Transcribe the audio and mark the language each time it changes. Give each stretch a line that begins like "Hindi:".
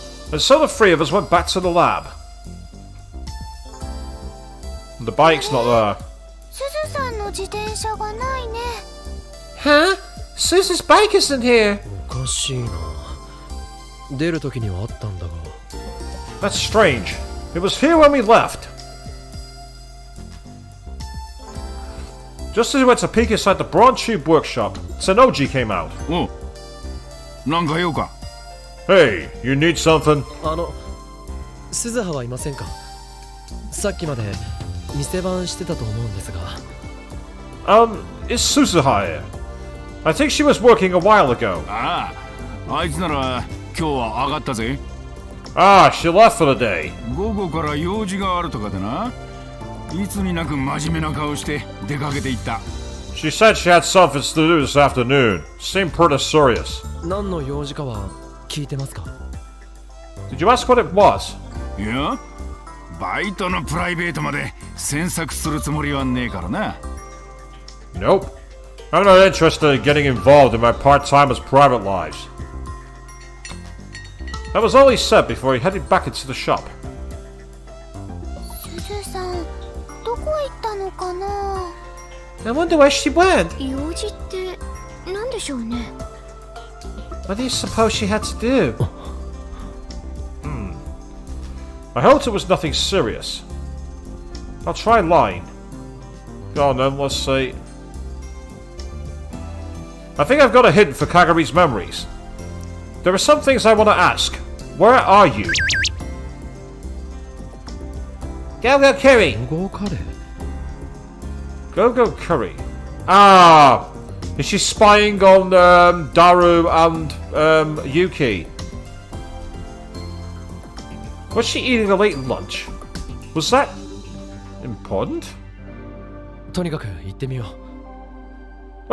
English: And so the three of us went back to the lab. The bike's not there.
Japanese: すずさんの自転車がないね。
English: Huh? Suzu's bike isn't here.
Japanese: おかしいな出る時にはあったんだが
English: That's strange. It was here when we left. Just as we went to peek inside the Broad Tube Workshop, Tsunoji came out.
Japanese: おなんか用か
English: Hey, you need something?
Japanese: 鈴葉はいませんかさっきまで店番してたと思うんですが
English: Is Suzuha here? I think she was working a while ago.
Japanese: ああいつなら今日は上がったぜ
English: Ah, she left for the day.
Japanese: 午後から用事があるとかでないつになく真面目な顔して出かけていった
English: She said she had something to do this afternoon. Seemed pretty serious.
Japanese: 何の用事かは聞いてますか？
English: Did you ask what it was?
Japanese: いやバイトのプライベートまで詮索するつもりはねえからな。
English: Nope. I'm not interested in getting involved in my part-timers' private lives. That was all he said before he headed back into the shop.
Japanese: すずさんどこ行ったのかな。
English: I wonder where she went.
Japanese: 用事って何でしょうね。
English: What do you suppose she had to do? I hoped it was nothing serious. I'll try lying. Go on then, let's see. I think I've got a hint for Kagari's memories. There are some things I want to ask. Where are you? Go Curry!
Japanese: ゴーカレー
English: Go Curry. Ah! Is she spying on Daru and Yuki? Was she eating a late lunch? Was that important?
Japanese: とにかく行ってみよう。